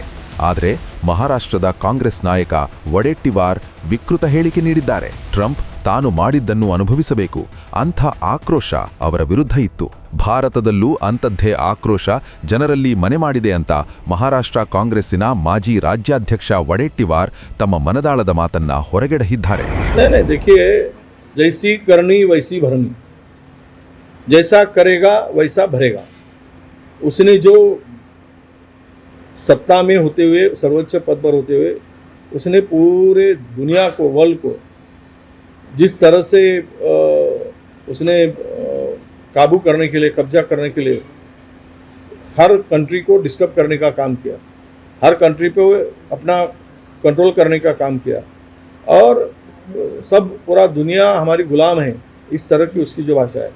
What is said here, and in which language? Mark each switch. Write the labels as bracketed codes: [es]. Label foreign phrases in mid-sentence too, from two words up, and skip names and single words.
[kn] ಆದರೆ ಮಹಾರಾಷ್ಟ್ರದ ಕಾಂಗ್ರೆಸ್ ನಾಯಕ ವಡೆಟ್ಟಿವಾರ್ ವಿಕೃತ ಹೇಳಿಕೆ ನೀಡಿದ್ದಾರೆ. ಟ್ರಂಪ್ ತಾನು ಮಾಡಿದ್ದನ್ನು ಅನುಭವಿಸಬೇಕು, ಅಂಥ ಆಕ್ರೋಶ ಅವರ ವಿರುದ್ಧ ಇತ್ತು. ಭಾರತದಲ್ಲೂ ಅಂಥದ್ದೇ ಆಕ್ರೋಶ ಜನರಲ್ಲಿ ಮನೆ ಮಾಡಿದೆ ಅಂತ ಮಹಾರಾಷ್ಟ್ರ ಕಾಂಗ್ರೆಸ್ಸಿನ ಮಾಜಿ ರಾಜ್ಯಾಧ್ಯಕ್ಷ ವಡೆಟ್ಟಿವಾರ್ ತಮ್ಮ ಮನದಾಳದ ಮಾತನ್ನ ಹೊರಗೆಡಹಿದ್ದಾರೆ. [hi] जैसी करनी वैसी भरनी, जैसा करेगा वैसा भरेगा. उसने जो सत्ता में होते हुए, सर्वोच्च पद पर होते हुए, उसने पूरे दुनिया को, वर्ल्ड को जिस तरह से उसने काबू करने के लिए, कब्जा करने के लिए हर कंट्री को डिस्टर्ब करने का काम किया, हर कंट्री पे अपना कंट्रोल करने का काम किया, और सब पूरा दुनिया हमारी गुलाम है, इस तरह की उसकी जो भाषा है.